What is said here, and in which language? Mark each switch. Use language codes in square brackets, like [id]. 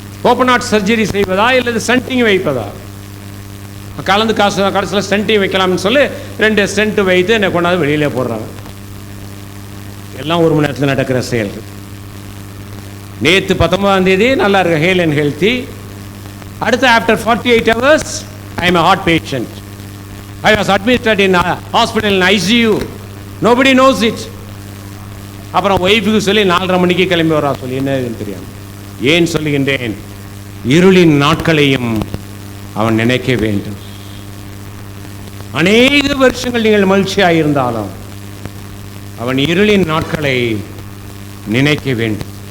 [ta] Open heart surgery செய்வதா இல்லது stunting வைப்பதா, கலந்து கடைசியில் ஸ்டண்டிங் வைக்கலாம்னு சொல்லி 2 ஸ்டென்ட் வைத்து என்னை கொண்டாந்து வெளியிலே போடுறாங்க. எல்லாம் 1 மணி நேரத்தில் நடக்கிற செயல்கள். நேற்று 19ஆம் தேதி நல்லா இருக்கு, [en] Hale and healthy. [ta] அடுத்து [en] After 48 hours I am a heart patient. I was admitted in hospital in ICU. Nobody knows it. [ta] அப்புறம் ஒய்ஃபுக்கு சொல்லி 4:30 மணிக்கு கிளம்பி வரா சொல்லி, என்னன்னு தெரியாது. ஏன் சொல்லுகின்றேன், இருளின் நாட்களையும் அவன் நினைக்க வேண்டும். அநேக வருஷங்கள் நீங்கள் மகிழ்ச்சியாக இருந்தாலும் அவன் இருளின் நாட்களை நினைக்க வேண்டும்.